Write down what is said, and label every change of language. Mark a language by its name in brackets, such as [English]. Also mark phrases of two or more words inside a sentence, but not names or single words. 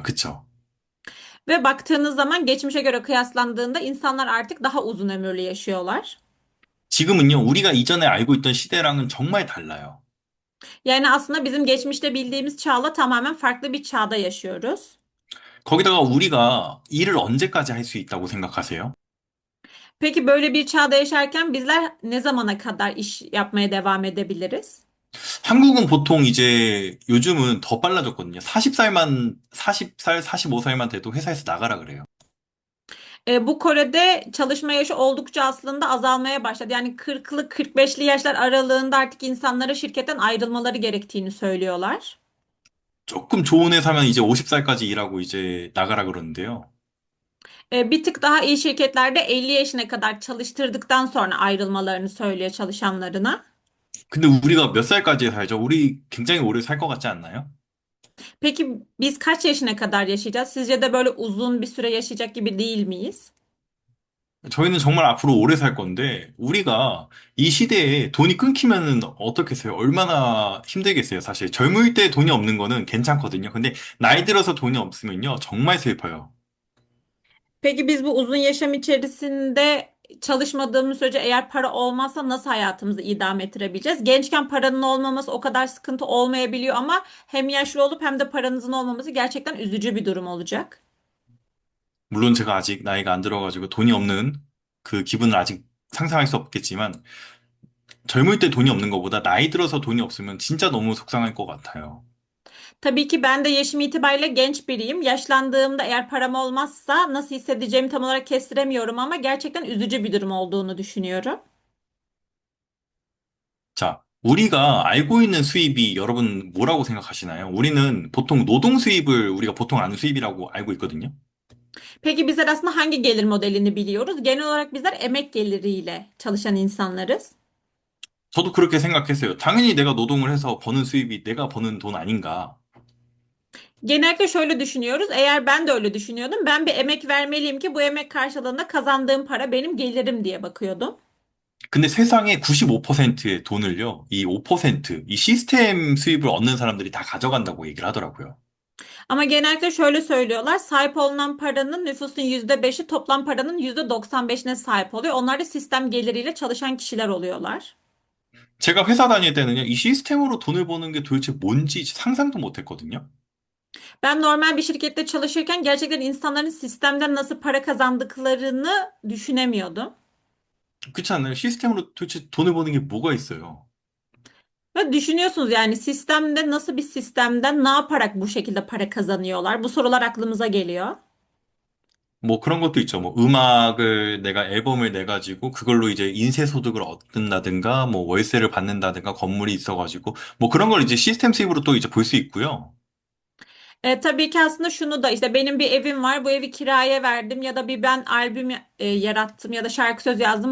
[Korean] 그쵸? [Turkish] Ve baktığınız zaman geçmişe göre kıyaslandığında insanlar artık daha uzun ömürlü yaşıyorlar. [Korean] 지금은요, 우리가 이전에 알고 있던 시대랑은 정말 달라요. [Turkish] Yani aslında bizim geçmişte bildiğimiz çağla tamamen farklı bir çağda yaşıyoruz. [Korean] 거기다가 우리가 일을 언제까지 할 수 있다고 생각하세요? [Turkish] Peki böyle bir çağda yaşarken bizler ne zamana kadar iş yapmaya devam edebiliriz? [Korean] 한국은 보통 이제 요즘은 더 빨라졌거든요. 40살, 45살만 돼도 회사에서 나가라 그래요. [Turkish] Bu Kore'de çalışma yaşı oldukça aslında azalmaya başladı. Yani 40'lı 45'li yaşlar aralığında artık insanlara şirketten ayrılmaları gerektiğini söylüyorlar. [Korean] 조금 좋은 회사면 이제 50살까지 일하고 이제 나가라 그러는데요. [Turkish] Bir tık daha iyi şirketlerde 50 yaşına kadar çalıştırdıktan sonra ayrılmalarını söylüyor çalışanlarına. [Korean] 근데 우리가 몇 살까지 살죠? 우리 굉장히 오래 살 것 같지 않나요? [Turkish] Peki biz kaç yaşına kadar yaşayacağız? Sizce de böyle uzun bir süre yaşayacak gibi değil miyiz? [Korean] 저희는 정말 앞으로 오래 살 건데, 우리가 이 시대에 돈이 끊기면은 어떻겠어요? 얼마나 힘들겠어요, 사실. 젊을 때 돈이 없는 거는 괜찮거든요. 근데 나이 들어서 돈이 없으면요, 정말 슬퍼요. [Turkish] Peki biz bu uzun yaşam içerisinde çalışmadığımız sürece eğer para olmazsa nasıl hayatımızı idame ettirebileceğiz? Gençken paranın olmaması o kadar sıkıntı olmayabiliyor ama hem yaşlı olup hem de paranızın olmaması gerçekten üzücü bir durum olacak. [Korean] 물론 제가 아직 나이가 안 들어가지고 돈이 없는 그 기분을 아직 상상할 수 없겠지만, 젊을 때 돈이 없는 것보다 나이 들어서 돈이 없으면 진짜 너무 속상할 것 같아요. [Turkish] Tabii ki ben de yaşım itibariyle genç biriyim. Yaşlandığımda eğer param olmazsa nasıl hissedeceğimi tam olarak kestiremiyorum ama gerçekten üzücü bir durum olduğunu düşünüyorum. [Korean] 자, 우리가 알고 있는 수입이 여러분 뭐라고 생각하시나요? 우리는 보통 노동 수입을 우리가 보통 아는 수입이라고 알고 있거든요. [Turkish] Peki bizler aslında hangi gelir modelini biliyoruz? Genel olarak bizler emek geliriyle çalışan insanlarız. [Korean] 저도 그렇게 생각했어요. 당연히 내가 노동을 해서 버는 수입이 내가 버는 돈 아닌가. [Turkish] Genellikle şöyle düşünüyoruz. Eğer ben de öyle düşünüyordum. Ben bir emek vermeliyim ki bu emek karşılığında kazandığım para benim gelirim diye bakıyordum. [Korean] 근데 세상의 95%의 돈을요, 이 5%, 이 시스템 수입을 얻는 사람들이 다 가져간다고 얘기를 하더라고요. [Turkish] Ama genellikle şöyle söylüyorlar. Sahip olunan paranın nüfusun %5'i toplam paranın %95'ine sahip oluyor. Onlar da sistem geliriyle çalışan kişiler oluyorlar. [Korean] 제가 회사 다닐 때는요, 이 시스템으로 돈을 버는 게 도대체 뭔지 상상도 못 했거든요. [Turkish] Ben normal bir şirkette çalışırken gerçekten insanların sistemden nasıl para kazandıklarını düşünemiyordum. [Korean] 그렇지 않나요? 시스템으로 도대체 돈을 버는 게 뭐가 있어요? [Turkish] Ve düşünüyorsunuz yani sistemde nasıl bir sistemden ne yaparak bu şekilde para kazanıyorlar? Bu sorular aklımıza geliyor. [Korean] 뭐 그런 것도 있죠. 뭐 음악을 내가 앨범을 내가지고 그걸로 이제 인쇄소득을 얻는다든가 뭐 월세를 받는다든가 건물이 있어가지고 뭐 그런 걸 이제 시스템 수입으로 또 이제 볼 수 있고요. [Turkish] Tabii ki aslında şunu da işte benim bir evim var, bu evi kiraya verdim ya da bir ben albüm yarattım ya da şarkı söz yazdım.